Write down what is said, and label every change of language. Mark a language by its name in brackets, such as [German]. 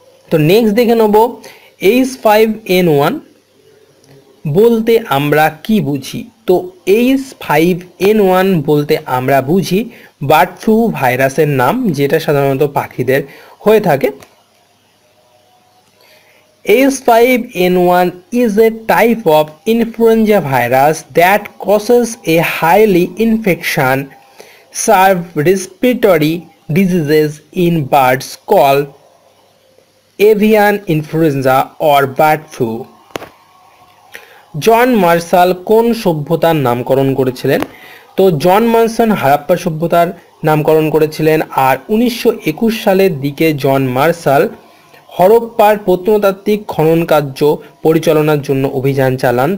[Bangla] তো নেক্সট দেখে নেব, H5N1 বলতে আমরা কি বুঝি? তো H5N1 বলতে আমরা বুঝি বার্ড ফ্লু ভাইরাসের নাম, যেটা সাধারণত পাখিদের হয়ে থাকে। [English] H5N1 is a type of influenza virus that causes a highly infection serve respiratory diseases in birds called avian influenza or bird flu. [Bangla] John Marshall কোন সভ্যতার নামকরণ করেছিলেন? তো জন মার্শাল হারাপ্পা সভ্যতার নামকরণ করেছিলেন। আর 1921 সালের দিকে জন মার্শাল হরপ্পার প্রত্নতাত্ত্বিক খনন কার্য পরিচালনার জন্য অভিযান চালান।